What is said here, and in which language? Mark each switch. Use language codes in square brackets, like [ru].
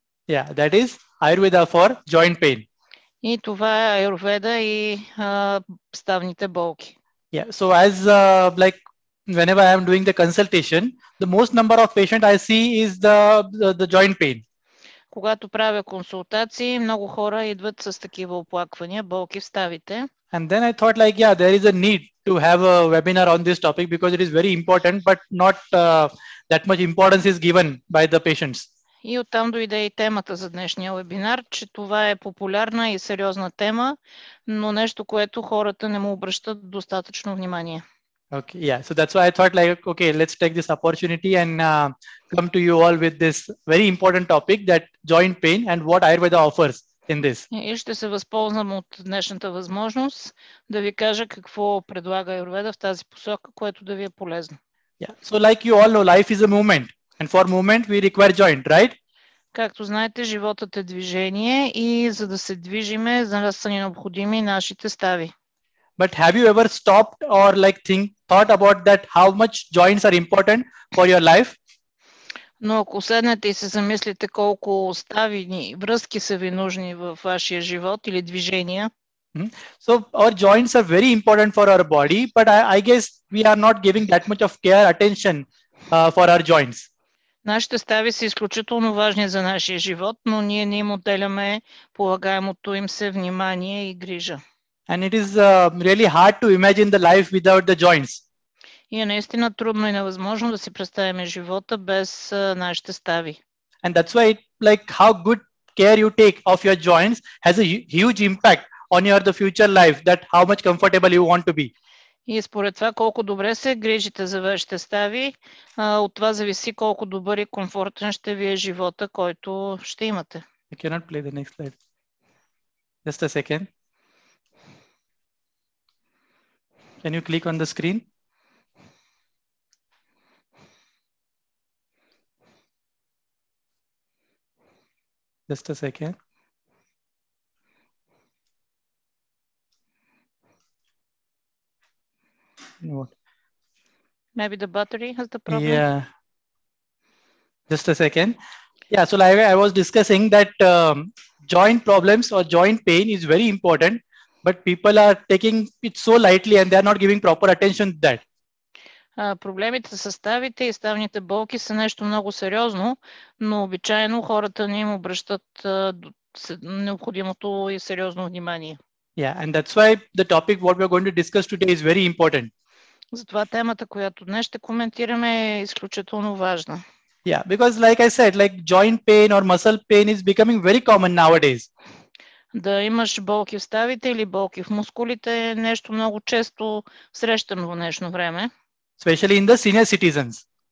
[en] Yeah, that is Ayurveda for joint pain. [bg] И това е Аюрведа и ставните болки. [en] Yeah, so as like whenever I am doing the consultation, the most number of patient I see is the joint pain. [bg] Когато правя консултации, много хора идват с такива оплаквания, болки в ставите. [en] And then I thought like, yeah, there is a need to have a webinar on this topic because it is very important, but not that much importance is given by the patients. [bg] И оттам дойде и темата за днешния вебинар, че това е популярна и сериозна тема, но нещо, което хората не му обръщат достатъчно внимание. [en] Okay, yeah, so that's why I thought like, okay, let's take this opportunity and come to you all with this very important topic, that joint pain and what Ayurveda offers in this. [bg] И ще се възползвам от днешната възможност да ви кажа какво предлага Аюрведа в тази посока, което да ви е полезно. [en] Yeah, so like you all know, life is a movement, and for movement we require joint, right? [bg] Както знаете, животът е движение и за да се движиме, за нас са ни необходими нашите стави. [en] But have you ever stopped or like thought about that how much joints are important for your life? [bg] Но ако седнете и се замислите колко стави връзки са ви нужни в вашия живот или движения. [en] So our joints are very important for our body, but I guess we are not giving that much of care, attention for our joints. [bg] Нашите стави са изключително важни за нашия живот, но ние не им отделяме полагаемото им се внимание и грижа. [en] And it is really hard to imagine the life without the joints. [bg] И е наистина трудно и невъзможно да си представим живота без нашите стави. [en] And that's why like how good care you take of your joints has a huge impact on your the future life, that how much comfortable you want to be. [bg] И според това колко добре се грижите за вашите стави, от това зависи колко добър и комфортен ще ви е живота, който ще имате. [en] I cannot play the next slide. Just a second. Can you click on the screen? Just a second. What? Maybe the battery has the problem. Yeah. Just a second. Yeah. So like I was discussing that joint problems or joint pain is very important, but people are taking it so lightly and they are not giving proper attention to that. [bg] Проблемите с ставите и ставните болки са нещо много сериозно, но обичайно хората не им обръщат необходимото и сериозно внимание. [en] Yeah, and that's why the topic what we are going to discuss today is very important. [bg] Затова темата, която днес ще коментираме, е изключително важна. [en] Yeah, because like I said, like joint pain or muscle pain is becoming very common nowadays. [bg] Да имаш болки в ставите или болки в мускулите е нещо много често срещано в днешно време. [en] Especially in the senior citizens.